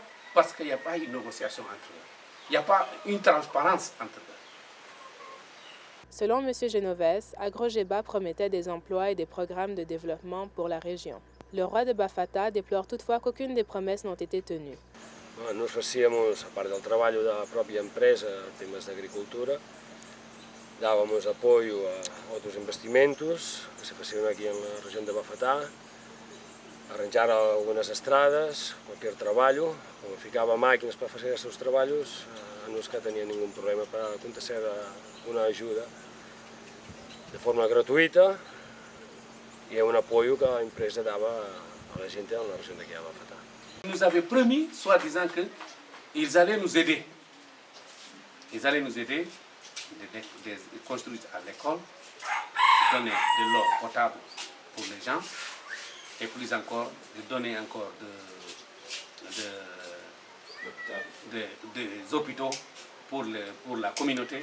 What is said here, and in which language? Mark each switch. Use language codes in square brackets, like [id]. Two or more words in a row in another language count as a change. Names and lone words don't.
[fr] Parce qu'il n'y a pas une négociation entre eux. Il n'y a pas une transparence entre eux. Selon M. Genoves, Agrogeba promettait des emplois et des programmes de développement pour la région. Le roi de Bafata déplore toutefois qu'aucune des promesses n'ont été tenues. [es] Nos hacíamos, [ca] a part del treball de la pròpia empresa, temes d'agricultura, [es] dábamos apoyo a otros investimentos que se hacían aquí en la región de Bafata, [ca] arranjar algunes estrades, qualsevol treball, quan ficava màquines per fer aquests treballs, no és que tenia ningú problema per acontecer una ajuda de forma gratuïta i un apoyo que l'empresa dava a la gent de la regió d'aquí a Bafata. [fr] Ils nous avaient promis, soi-disant, qu'ils allaient nous aider. Ils allaient nous aider de construire à l'école, donner de l'eau potable pour les gens, et plus encore, de donner encore des hôpitaux pour la communauté.